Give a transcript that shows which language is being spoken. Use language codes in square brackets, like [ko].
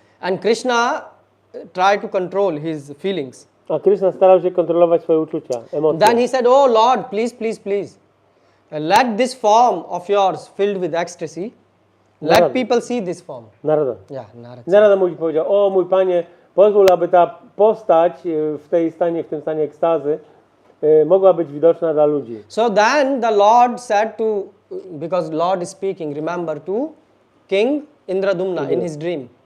[en] And Krishna tried to control his feelings. [pl] A Krishna starał się kontrolować swoje uczucia, emocje. [en] Then he said, oh Lord, please, please, please, let this form of yours filled with ecstasy, let people see this form. [pl] Narada. [en] Yeah, Narada. [pl] Narada mu powiedział, o mój Panie, pozwól, aby ta postać w tym stanie ekstazy mogła być widoczna dla ludzi. [en] So then the Lord said to, because Lord is speaking, remember, to King Indradumna in his dream.